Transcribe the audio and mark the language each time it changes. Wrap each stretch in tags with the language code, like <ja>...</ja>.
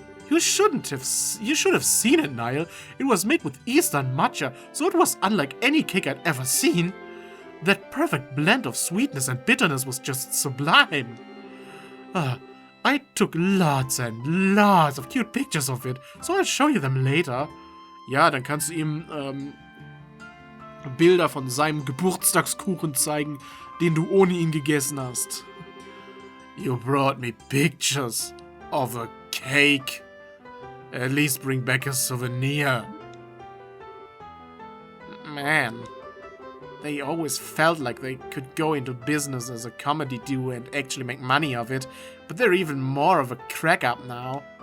<en>You should have seen it, Niall. It was made with Eastern matcha, so it was unlike any cake I'd ever seen. That perfect blend of sweetness and bitterness was just sublime. I took lots and lots of cute pictures of it, so I'll show you them later.</en> <de>Ja, dann kannst du ihm Bilder von seinem Geburtstagskuchen zeigen, den du ohne ihn gegessen hast.</de> <en>You brought me pictures of a cake. At least bring back a souvenir. Man, they always felt like they could go into business as a comedy duo and actually make money of it, but they're even more of a crack-up now.</en>